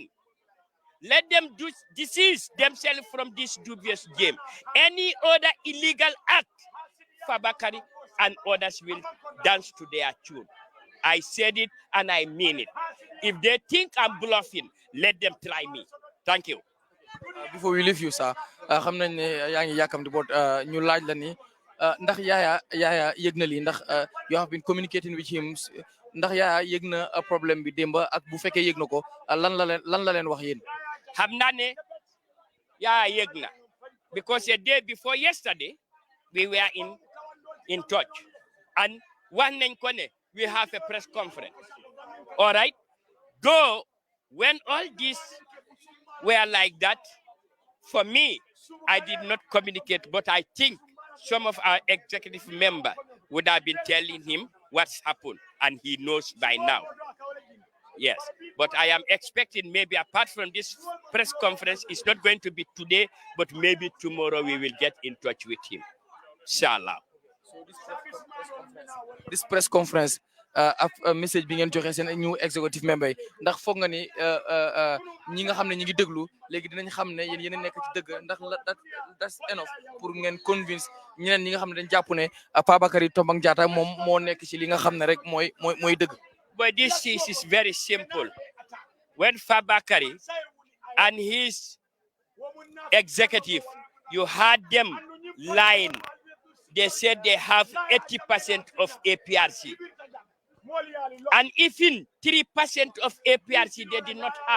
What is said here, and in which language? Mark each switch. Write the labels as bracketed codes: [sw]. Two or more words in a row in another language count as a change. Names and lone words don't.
[en] Let them desist themselves from this dubious game. Any other illegal act, Fabakary and others will dance to their tune. I said it and I mean it. If they think I'm bluffing, let them try me. Thank you. Before we leave you, sir, [wo] xam nañ ne yaa ngi yàkkamti boot ñu laaj la ni ndax yaaya yëg na lii ndax [en] you have been communicating with him [wo] ndax yaaya yëg na problème bi démba ak bu fekkee yëg na ko lan la leen wax yéen. Xam naa ne yaaya yëg na [en] because a day before yesterday we were in touch [wo] and wax nañ ko ne [en] we have a press conference. All right, though when all this were like that, for me, I did not communicate, but I think some of our executive members would have been telling him what's happened, and he knows by now. Yes, but I am expecting maybe apart from this press conference, it's not going to be today, but maybe tomorrow we will get in touch with him. [ar] Inshallah. [en] So this press conference, [wo] message bi ngeen joxe seen [en] new executive member [wo] yi ndax foog nga ni ñi nga xam ne ñi ngi déglu léegi dinañ xam ne yéen nekk ci dëgg ndax [en] that's enough [wo] pour ngeen convince ñeneen ñi nga xam ne dañ jàpp ne Fabakary Tombong Jatta moom moo nekk ci li nga xam ne rek mooy dëgg. [en] But this is very simple. When Fabakary and his executive, you heard them lying. They said they have 80% of Aprc. And even 3% of Aprc they did not have.